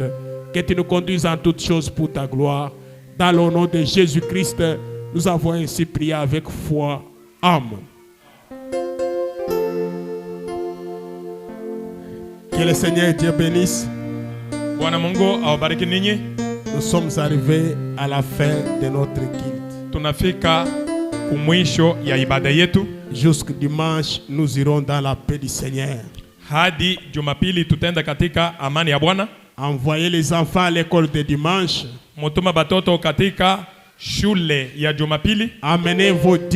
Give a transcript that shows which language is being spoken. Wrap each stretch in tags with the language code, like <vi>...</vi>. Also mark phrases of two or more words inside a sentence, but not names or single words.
<fr>Que tu nous conduises en toutes choses pour ta gloire. Dans le nom de Jésus-Christ, nous avons ainsi prié avec foi. Amen. Que le Seigneur Dieu bénisse. Nous sommes arrivés à la fin de notre culte.</fr> <sw>Tunafika kumwisho ya ibada yetu.</sw> <fr>Jusqu'au dimanche, nous irons dans la paix du Seigneur.</fr> <sw>Hadi Jumapili tutenda katika amani ya Bwana.</sw> <fr>Envoyez les enfants à l'école de dimanche.</fr> <sw>Mutuma batoto katika shule ya Jumapili.</sw> <fr>Amenez vos</fr>